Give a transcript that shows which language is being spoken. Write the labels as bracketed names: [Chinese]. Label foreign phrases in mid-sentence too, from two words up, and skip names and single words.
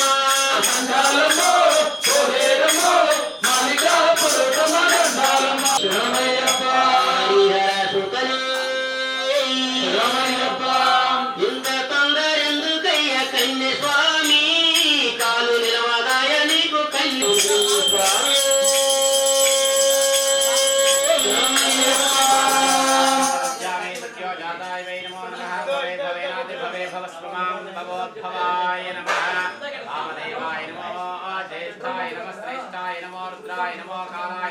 [Telugu] దండాలమ్మో హృదయలమ్మో మాణికాపురత్తమ్మ దండాలమ్మ శరణమయ్యప్ప హరిహర సుతనే శరణమయ్యప్ప ఇంత తొందర ఎందుకయ్య కన్య స్వామి కాలు నిలవదాయ నీకు కన్ను స్వామి [Sanskrit] जामे सत्यो जाताय वै नमो नमः भवे भवेनाति भवे भवस्वमां भवोद्भवाय नमः वामदेवाय नमो ज्येष्ठाय नमः श्रेष्ठाय नमो रुद्राय नमो कालाय